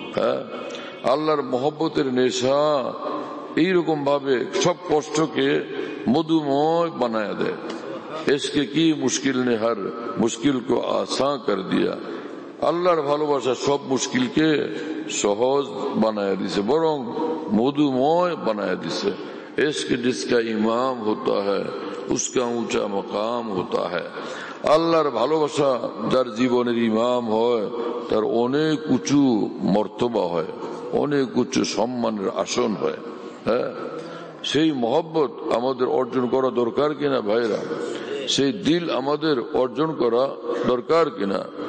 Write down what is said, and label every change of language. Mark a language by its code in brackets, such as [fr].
[bn] হ্যাঁ, আল্লাহর মহব্বতের নেশা এইরকম ভাবে সব কষ্টকে মধুময় বানায় দেয়। [hi] ইশকে কি মুশকিল নে হর মুশকিল কো আসান কর দিয়া। [bn] আল্লাহর ভালোবাসা সব মুশকিলকে সহজ বানায় দিছে, বরং মধুময় বানায় দিছে। [hi] इश्क जिसका इमाम होता है उसका ऊंचा मकाम होता है। [bn] আল্লাহর ভালোবাসা যার জীবনের ইমাম হয় তার অনেক উঁচু মর্তবা হয়, অনেক উঁচু সম্মানের আসন হয়। হ্যাঁ, সেই মহব্বত আমাদের অর্জন করা দরকার কিনা ভাইরা? সেই দিল আমাদের অর্জন করা দরকার কিনা?